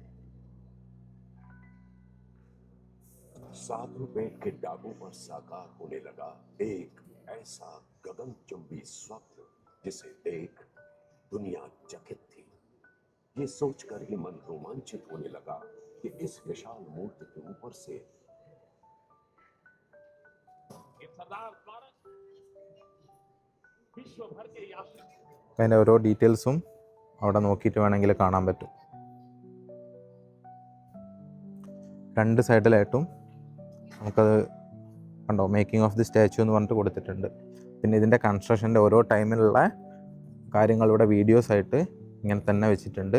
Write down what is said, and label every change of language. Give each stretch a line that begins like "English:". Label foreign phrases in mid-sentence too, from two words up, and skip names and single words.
Hindi: 7 रुपए के डागों पर साकार होने लगा एक ऐसा गगनचुंबी स्वप्न जिसे देख दुनिया चकित थी। ये सोचकर ही मन रोमांचित होने लगा कि इस विशाल मूर्ति के ऊपर से सरदार स्मारक विश्व भर के यात्री
Malayalam: അതിൻ്റെ ഓരോ ഡീറ്റെയിൽസും അവിടെ നോക്കിയിട്ട് വേണമെങ്കിൽ കാണാൻ പറ്റും. രണ്ട് സൈഡിലായിട്ടും നമുക്കത് കണ്ടോ,
English: making of the statue
Malayalam: എന്ന് പറഞ്ഞിട്ട് കൊടുത്തിട്ടുണ്ട്. പിന്നെ ഇതിൻ്റെ കൺസ്ട്രക്ഷൻ്റെ ഓരോ ടൈമിലുള്ള കാര്യങ്ങളിവിടെ വീഡിയോസായിട്ട് ഇങ്ങനെ തന്നെ വെച്ചിട്ടുണ്ട്.